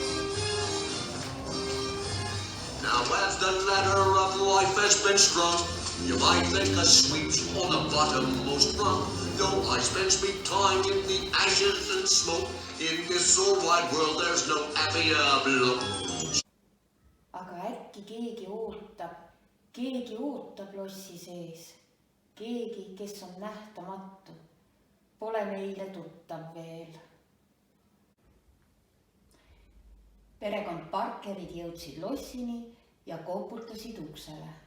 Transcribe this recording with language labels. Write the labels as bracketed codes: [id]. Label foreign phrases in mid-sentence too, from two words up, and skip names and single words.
[en] Now as the ladder of life has been strung, you might think a sweep's on the bottommost rung. Though I spend sweet time in the ashes and smoke, in this so wide world there's no happier bloke. [et] Aga äkki keegi ootab lossi sees. Keegi, kes on nähtamatu, pole meile tuttav veel. Perekond Parkerid jõudsid lossini ja koputasid uksele.